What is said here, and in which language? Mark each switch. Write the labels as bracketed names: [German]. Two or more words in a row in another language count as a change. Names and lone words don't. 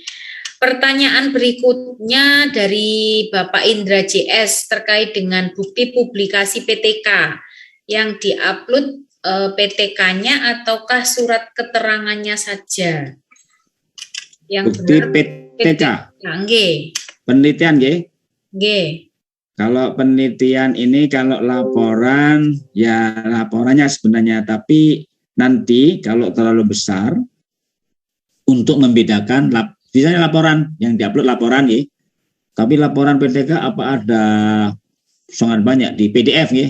[Indonesian] Pertanyaan berikutnya dari Bapak Indra JS terkait dengan bukti publikasi PTK yang diupload PTK-nya ataukah surat keterangannya saja? Yang bukti benar PTK. Ya, nggih. Penelitian nggih. Nggih. Kalau penelitian ini kalau laporan ya laporannya sebenarnya, tapi nanti kalau terlalu besar untuk membedakan misalnya laporan yang diupload laporan ya, tapi laporan PTK apa ada sangat banyak di PDF ya.